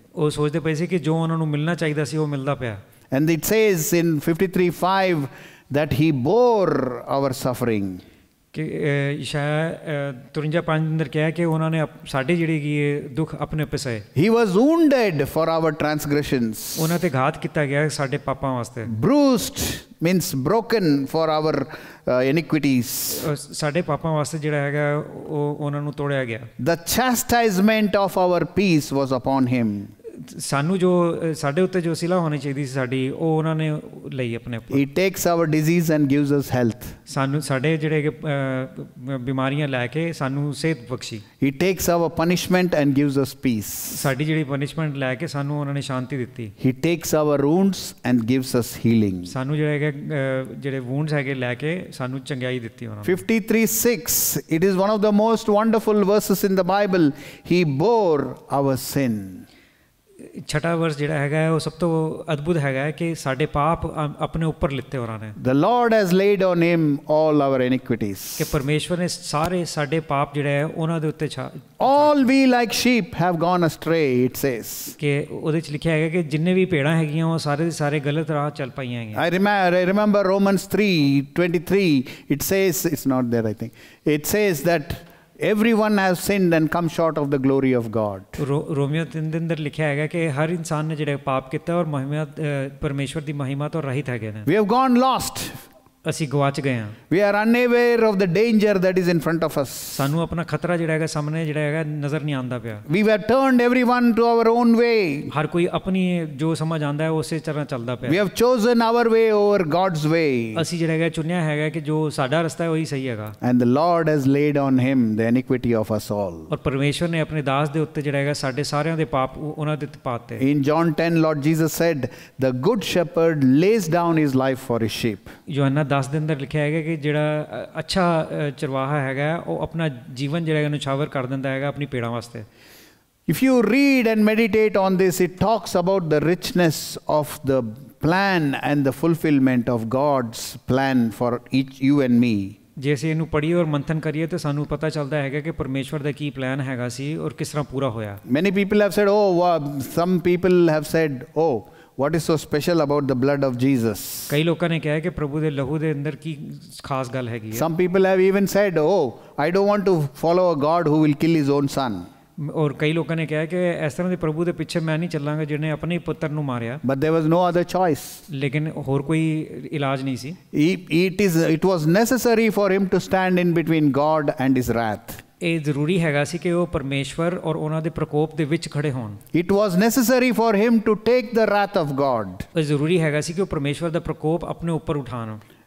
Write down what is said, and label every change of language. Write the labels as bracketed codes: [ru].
[pa] ਉਹ ਸੋਚਦੇ ਪਏ ਸੀ ਕਿ ਜੋ ਉਹਨਾਂ ਨੂੰ ਮਿਲਣਾ ਚਾਹੀਦਾ ਸੀ ਉਹ ਮਿਲਦਾ ਪਿਆ। [en] And it says in 53:5 that he bore our suffering. [pa] ਕਿ ਇਸ਼ਾਇਆ 53:5 ਅੰਦਰ ਕਿਹਾ ਕਿ ਉਹਨਾਂ ਨੇ ਸਾਡੇ ਜਿਹੜੀ ਕੀ ਦੁੱਖ ਆਪਣੇ ਉੱਪਰ ਸਹੇ। [en] He was wounded for our transgressions. [pa] ਉਹਨਾਂ ਤੇ ਘਾਤ ਕੀਤਾ ਗਿਆ ਸਾਡੇ ਪਾਪਾਂ ਵਾਸਤੇ। [en] Bruised means broken for our iniquities. [pa] ਸਾਡੇ ਪਾਪਾਂ ਵਾਸਤੇ ਜਿਹੜਾ ਹੈਗਾ ਉਹ ਉਹਨਾਂ ਨੂੰ ਤੋੜਿਆ ਗਿਆ। [en] The chastisement of our peace was upon him. [pa] ਸਾਨੂੰ ਜੋ ਸਾਡੇ ਉੱਤੇ ਜੋ ਸਿਲਾ ਹੋਣੀ ਚਾਹੀਦੀ ਸੀ ਸਾਡੀ ਉਹ ਉਹਨਾਂ ਨੇ ਲਈ ਆਪਣੇ ਉੱਪਰ। [en] He takes our disease and gives us health. [pa] ਸਾਨੂੰ ਸਾਡੇ ਜਿਹੜੇ ਬਿਮਾਰੀਆਂ ਲੈ ਕੇ ਸਾਨੂੰ ਸਿਹਤ ਬਖਸ਼ੀ। [en] He takes our punishment and gives us peace. [pa] ਸਾਡੀ ਜਿਹੜੀ ਪਨਿਸ਼ਮੈਂਟ ਲੈ ਕੇ ਸਾਨੂੰ ਉਹਨਾਂ ਨੇ ਸ਼ਾਂਤੀ ਦਿੱਤੀ। [en] He takes our wounds and gives us healing. [pa] ਸਾਨੂੰ ਜਿਹੜੇ ਜਿਹੜੇ ਵੂੰਡਸ ਹੈਗੇ ਲੈ ਕੇ ਸਾਨੂੰ ਚੰਗਿਆਈ ਦਿੱਤੀ ਉਹਨਾਂ ਨੇ। [en] 53:6 it is one of the most wonderful verses in the Bible. He bore our sin. [pa] ਛਠਾ ਵਰਸ ਜਿਹੜਾ ਹੈਗਾ ਉਹ ਸਭ ਤੋਂ ਅਦਭੁਤ ਹੈਗਾ ਕਿ ਸਾਡੇ ਪਾਪ ਆਪਣੇ ਉੱਪਰ ਲਿੱਤੇ ਉਹਨਾਂ ਨੇ। [en] The Lord has laid on him all our iniquities. [pa] ਕਿ ਪਰਮੇਸ਼ਵਰ ਨੇ ਸਾਰੇ ਸਾਡੇ ਪਾਪ ਜਿਹੜੇ ਹੈ ਉਹਨਾਂ ਦੇ ਉੱਤੇ [en] All we like sheep have gone astray, it says. [pa] ਕਿ ਉਹਦੇ ਚ ਲਿਖਿਆ ਹੈਗਾ ਕਿ ਜਿੰਨੇ ਵੀ ਭੇੜਾਂ ਹੈਗੀਆਂ ਉਹ ਸਾਰੇ ਦੇ ਸਾਰੇ ਗਲਤ ਰਾਹ ਚੱਲ ਪਈਆਂ ਹੈਗੀਆਂ। [en] I remember Romans 3:23. It says, it's not there I think. It says that everyone has sinned and come short of the glory of God. [pa] Romeo 3 ਦੇ ਅੰਦਰ ਲਿਖਿਆ ਹੈਗਾ ਕਿ ਹਰ ਇਨਸਾਨ ਨੇ ਜਿਹੜੇ ਪਾਪ ਕੀਤਾ ਔਰ ਮਹਿਮਾ ਪਰਮੇਸ਼ਵਰ ਦੀ ਮਹਿਮਾ ਤੋਂ ਰਹਿਤ ਹੈਗੇ ਨੇ। [en] We have gone lost. [pa] ਅਸੀਂ ਗਵਾਚ ਗਏ ਹਾਂ। [en] We are unaware of the danger that is in front of us. [pa] ਸਾਨੂੰ ਆਪਣਾ ਖਤਰਾ ਜਿਹੜਾ ਹੈਗਾ ਸਾਹਮਣੇ ਜਿਹੜਾ ਹੈਗਾ ਨਜ਼ਰ ਨਹੀਂ ਆਉਂਦਾ ਪਿਆ। [en] We have turned everyone to our own way. [pa] ਹਰ ਕੋਈ ਆਪਣੀ ਜੋ ਸਮਝ ਆਉਂਦਾ ਹੈ ਉਸੇ ਤਰ੍ਹਾਂ ਚੱਲਦਾ ਪਿਆ। [en] We have chosen our way over God's way. [pa] ਅਸੀਂ ਜਿਹੜਾ ਹੈਗਾ ਚੁਣਿਆ ਹੈਗਾ ਕਿ ਜੋ ਸਾਡਾ ਰਸਤਾ ਹੈ ਉਹੀ ਸਹੀ ਹੈਗਾ। [en] And the Lord has laid on him the iniquity of us all. [pa] ਔਰ ਪਰਮੇਸ਼ਵਰ ਨੇ ਆਪਣੇ ਦਾਸ ਦੇ ਉੱਤੇ ਜਿਹੜਾ ਹੈਗਾ ਸਾਡੇ ਸਾਰਿਆਂ ਦੇ ਪਾਪ ਉਹਨਾਂ ਦੇ ਉੱਤੇ ਪਾਤੇ। [en] In John 10 Lord Jesus said, the good shepherd lays down his life for his sheep. [pa] ਯੋਹੰਨਾ 10 ਦੇ ਅੰਦਰ ਲਿਖਿਆ ਹੈਗਾ ਕਿ ਜਿਹੜਾ ਅੱਛਾ ਚਰਵਾਹਾ ਹੈਗਾ ਉਹ ਆਪਣਾ ਜੀਵਨ ਜਿਹੜਾ ਹੈਗਾ ਨਿਛਾਵਰ ਕਰ ਦਿੰਦਾ ਹੈਗਾ ਆਪਣੀ ਭੇਡਾਂ ਵਾਸਤੇ। [en] If you read and meditate on this, it talks about the richness of the plan and the fulfillment of God's plan for each you and me. [pa] ਜੇ ਅਸੀਂ ਇਹਨੂੰ ਪੜ੍ਹੀਏ ਔਰ ਮੰਥਨ ਕਰੀਏ ਤਾਂ ਸਾਨੂੰ ਪਤਾ ਚੱਲਦਾ ਹੈਗਾ ਕਿ ਪਰਮੇਸ਼ਵਰ ਦਾ ਕੀ ਪਲਾਨ ਹੈਗਾ ਸੀ ਔਰ ਕਿਸ ਤਰ੍ਹਾਂ ਪੂਰਾ ਹੋਇਆ। [en] Many people have said, some people have said, what is so special about the blood of Jesus? [pa] ਕਈ ਲੋਕਾਂ ਨੇ ਕਿਹਾ ਕਿ ਪ੍ਰਭੂ ਦੇ ਲਹੂ ਦੇ ਅੰਦਰ ਕੀ ਖਾਸ ਗੱਲ ਹੈਗੀ ਹੈ। [en] Some people have even said, I don't want to follow a God who will kill his own son. [pa] ਔਰ ਕਈ ਲੋਕਾਂ ਨੇ ਕਿਹਾ ਕਿ ਇਸ ਤਰ੍ਹਾਂ ਦੇ ਪ੍ਰਭੂ ਦੇ ਪਿੱਛੇ ਮੈਂ ਨਹੀਂ ਚੱਲਾਂਗਾ ਜਿਹਨੇ ਆਪਣੇ ਪੁੱਤਰ ਨੂੰ ਮਾਰਿਆ। [en] But there was no other choice. [pa] ਲੇਕਿਨ ਹੋਰ ਕੋਈ ਇਲਾਜ ਨਹੀਂ ਸੀ। [en] It was necessary for him to stand in between God and his wrath. [pa] ਇਹ ਜ਼ਰੂਰੀ ਹੈਗਾ ਸੀ ਕਿ ਉਹ ਪਰਮੇਸ਼ਵਰ ਔਰ ਉਹਨਾਂ ਦੇ ਪ੍ਰਕੋਪ ਦੇ ਵਿੱਚ ਖੜੇ ਹੋਣ। [en] It was necessary for him to take the wrath of God. [pa] ਇਹ ਜ਼ਰੂਰੀ ਹੈਗਾ ਸੀ ਕਿ ਉਹ ਪਰਮੇਸ਼ਵਰ ਦਾ ਪ੍ਰਕੋਪ ਆਪਣੇ ਉੱਪਰ ਉਠਾਣ।